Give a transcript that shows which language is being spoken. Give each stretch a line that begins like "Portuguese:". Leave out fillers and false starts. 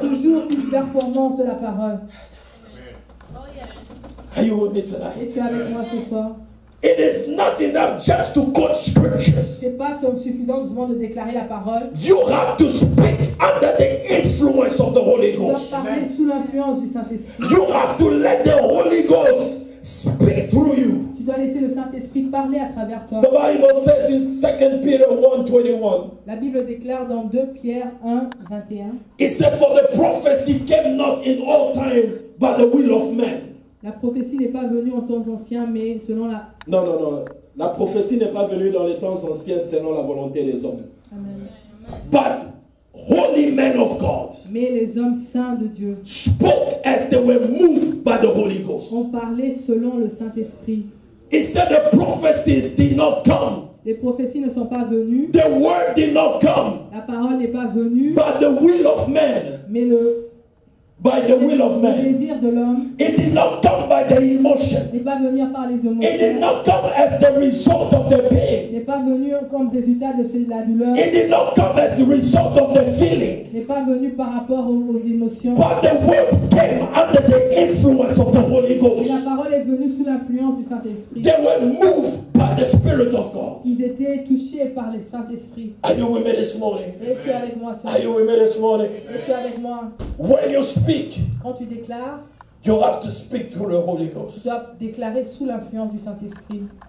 French: toujours une performance de la parole.
English: Are you with me
French: Et
English: tonight?
French: tu es avec moi ce soir.
English: It is not enough just to quote scriptures.
French: C'est pas suffisant seulement de déclarer la parole.
English: You have to speak under the influence of the Holy
French: Tu dois
English: Ghost.
French: parler sous l'influence du Saint-Esprit.
English: You have to let the Holy Ghost speak through you.
French: Tu dois laisser le Saint-Esprit parler à travers toi.
English: The Bible says in 2 Peter 1:21,
French: La Bible déclare dans 2 Pierre 1, 21,
English: it said, for the prophecy came not in all time by the will of man.
French: la prophétie n'est pas venue en temps anciens, mais selon la... Non, non, non. La prophétie n'est pas venue dans les temps anciens selon la volonté des hommes. Amen.
English: But holy men of God
French: Mais les hommes saints de Dieu
English: spoke as they were moved by the Holy Ghost.
French: ont parlé selon le Saint-Esprit.
English: It said the prophecies did not come.
French: Les prophéties ne sont pas venues,
English: The word did not come
French: la parole n'est pas venue,
English: by the will of man.
French: mais le
English: By the will of man.
French: désir de l'homme
English: It did not come by the emotion.
French: n'est pas venu par les
English: It did
French: émotions,
English: not come as the result of the pain.
French: n'est pas venu comme résultat de la douleur,
English: It did not come as the result of the feeling.
French: n'est pas venu par rapport aux émotions.
English: But the word came under the influence of the Holy
French: Et
English: Ghost.
French: la parole est venue sous l'influence du Saint-Esprit.
English: They were moved by the Spirit of God.
French: Ils étaient touchés par le
English: It
French: Saint-Esprit.
English: Are you with me this morning?
French: Et tu es avec moi ce
English: Are
French: matin.
English: you with me this morning?
French: Et tu es avec moi.
English: When you speak,
French: Quand tu déclares,
English: you have to speak through the Holy
French: tu
English: Ghost.
French: dois déclarer sous l'influence du Saint-Esprit.